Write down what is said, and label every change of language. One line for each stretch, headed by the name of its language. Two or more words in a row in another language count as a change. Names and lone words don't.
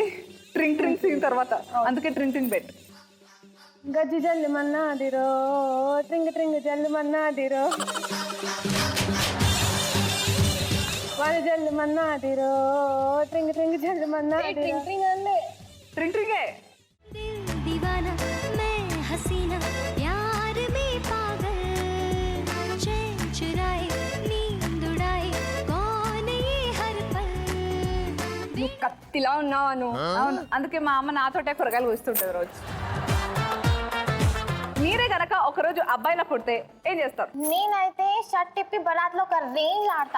Telugu: ట్రింగ్ ట్రింగ్ సీన్ తర్వాత, అందుకే ట్రింగ్ ట్రింగ్ పెట్టు. గజ్జి జల్లు మన్నాదిరో ట్రింగ్ ట్రింగ్ జల్లు మన్నాదిరో వాన జల్లు మన్నాదిరో ట్రింగ్ ట్రింగ్ జల్లు మన్నాదిరో. ట్రింగ్ ట్రింగ్ అల్లే ట్రింగ్ ట్రింగే.
Hindi: दिल दीवाना मैं हसीना प्यार में पागल चैन चुराए नींद उड़ाए कौन ये हर पल
Telugu: నువ్వు కత్తిలా ఉన్నావా నువ్వు? అవును, అందుకే మా అమ్మ నాతోటే కూరగాయలు కూస్తుంటుంది రోజు. మీరే గనక ఒకరోజు అబ్బాయిలా పుడితే ఏం చేస్తారు? నేనైతే షర్ట్ తిప్పి బరాత్లో ఒక రేంజ్ ఆడతా.